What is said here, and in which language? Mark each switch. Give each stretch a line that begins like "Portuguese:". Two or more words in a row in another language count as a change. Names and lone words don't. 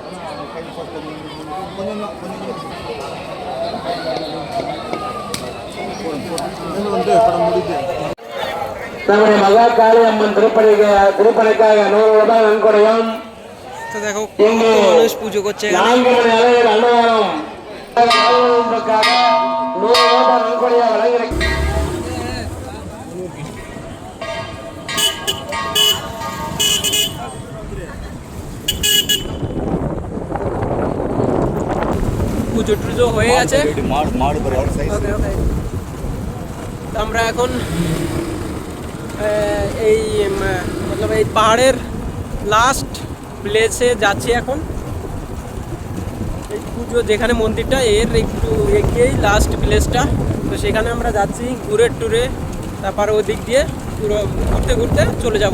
Tamil: நம்முடைய மகா காளி அம்மன் திருப்பணிக்காக 100 ரூபாய் நன்கொடையும்.
Bangla: তো দেখো মানুষ পুজো করছে।
Tamil: 4 மணி அளவில் அன்னதானம் 100 ரூபாய் நன்கொடையா வழங்கியிருக்கிறார்.
Bangla: পুজো টুজো হয়ে গেছে।
Tamil: மாடு பாரு அவர் சைஸ்.
Bangla: তো আমরা এখন এই এই পাহাড়ের
English: last place
Bangla: যাচ্ছি এখন। এই পুজো যেখানে মন্দিরটা, এর একটু এগিয়েই
English: last place.
Bangla: তো সেখানে আমরা যাচ্ছি ঘুরে টুরে, তারপর ওই দিক দিয়ে পুরো ঘুরতে ঘুরতে চলে যাব।